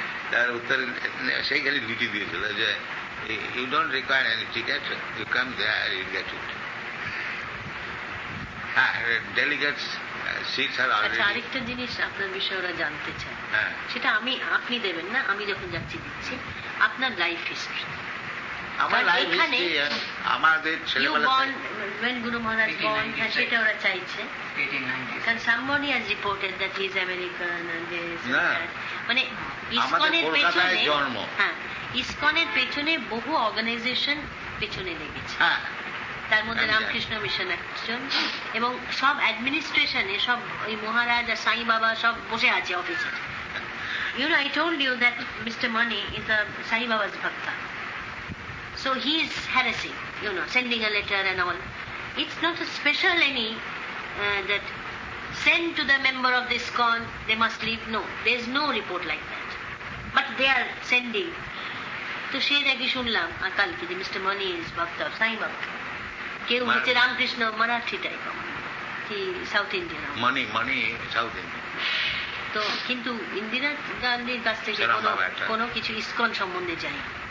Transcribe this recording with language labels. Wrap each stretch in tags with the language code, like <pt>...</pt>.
<bn>তার উত্তর সেইখানে লিখে দিয়েছিল যে</bn> <en>you don't require any ticket, you come there, you get it. Delegates seats are already.</en> <bn>আরেকটা জিনিস আপনার বিষয়ে ওরা জানতে চায়, সেটা আপনি দেবেন না, আমি যখন যাচ্ছি দিচ্ছি, আপনার লাইফ হিস্ট্রি। আমার লাইফ হিস্ট্রি, আমাদের ছেলেবেলা</bn> <en>when Guru Maharaj born,</en> <bn>সেটা ওরা চাইছে। কারণ</bn> <en>somebody has reported that he is American and this and that.</en> <bn>মানে ইসকনের পেছনে, ইসকনের পেছনে বহু অর্গানাইজেশন পেছনে লেগেছে। তার মধ্যে আমি জানি। রামকৃষ্ণ মিশন একজন, এবং সব অ্যাডমিনিস্ট্রেশনে সব ওই মহারাজ আর সাই বাবা সব বসে আছে অফিসে।</bn> <en>You know, I told you that Mr. Mani is a Sai Baba's bhakta. So he is harassing, you know, sending a letter and all. It's not a special any that send to the member of this ISKCON, they must leave. No, there is no report like that. But they are sending.</en> <bn>তো সে নাকি শুনলাম কালকে যে mister Moni</bn> <en>is bhakta of</en> <bn>সাই বাবা। কেউ হচ্ছে Ramakrishna Marathi type, কি সাউথ ইন্ডিয়ান মানি সাউথ ইন্ডিয়ান। তো কিন্তু ইন্দিরা গান্ধীর কাছ থেকে কোনো কিছু ইসকন সম্বন্ধে জানি।</bn>